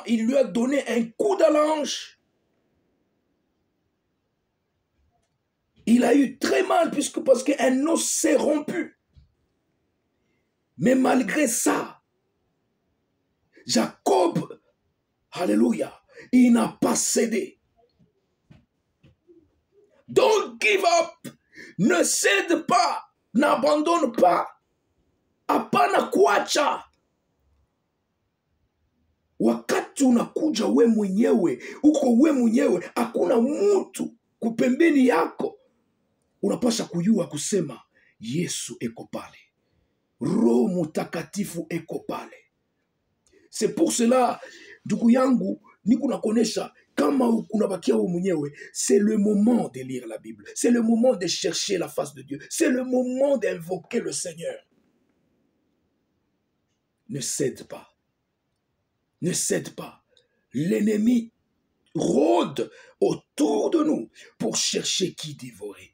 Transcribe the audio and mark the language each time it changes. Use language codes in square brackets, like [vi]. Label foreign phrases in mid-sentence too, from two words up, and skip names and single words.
[fr] Il lui a donné un coup dans la hanche. Il a eu très mal parce qu'un os s'est rompu. Mais malgré ça, Jacob, alléluia, il n'a pas cédé. [en] Don't give up. [fr] Ne cède pas. N'abandonne pas. [sw] Hapana kuacha. Wakati unakuja we mwenyewe, uko we mwenyewe, hakuna mtu kupembeni yako, unapasha kujua kusema Yesu eko pale, Roho Mutakatifu eko pale. [fr] C'est pour cela, [sw] ndugu yangu, niko nakonesha kama unabakia we mwenyewe, [fr] c'est le moment de lire la Bible, c'est le moment de chercher la face de Dieu, c'est le moment d'invoquer le Seigneur. Ne cède pas. Ne cède pas. L'ennemi rôde autour de nous pour chercher qui dévorer.